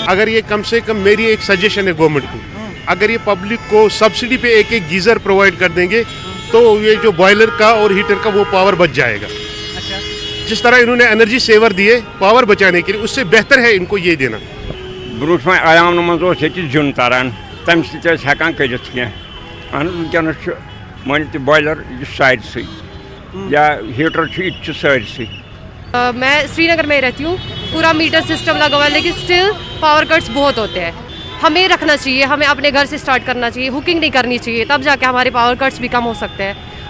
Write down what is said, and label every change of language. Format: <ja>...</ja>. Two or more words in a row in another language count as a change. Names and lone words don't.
<hi>अगर ये कम से कम, मेरी एक सजेशन है गवर्नमेंट को, अगर ये पब्लिक को सब्सिडी पे एक गीज़र प्रोवाइड कर देंगे तो ये जो बॉयलर का और हीटर का वो पावर बच जाएगा। जिस तरह इन्होंने</hi> <en>energy saver</en> <hi>दिए पावर बचाने के लिए, उससे बेहतर है इनको ये देना।</hi> <ks>ब्रूट में आयाम मज जुन तारान तम सकान कर मान</ks> <hi>बॉयलर साइड से या हीटर साइड से। मैं श्रीनगर में रहती हूँ, पूरा</hi> <en>meter system</en> <hi>लगा हुआ है, लेकिन स्टिल</hi> <en>power cuts</en> <hi>बहुत होते हैं। हमें रखना चाहिए, हमें अपने घर से स्टार्ट करना चाहिए, हुकिंग नहीं करनी चाहिए, तब जाके हमारे</hi> <en>power cuts</en> <hi>भी कम हो सकते हैं।</hi>